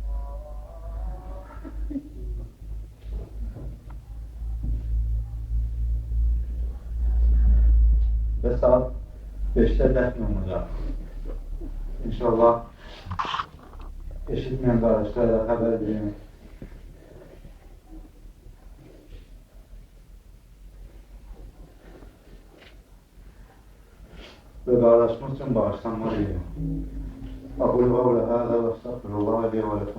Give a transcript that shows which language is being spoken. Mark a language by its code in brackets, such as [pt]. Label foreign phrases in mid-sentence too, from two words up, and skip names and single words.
[az] Və saat 5-də dəfn olunacaq. İnşallah eşitməyən qardaşlara xəbər verin. [tr] Ve kardeşimiz için bağışlanma diyelim. [ar] أقول قولي هذا وأستغفر الله لي ولكم.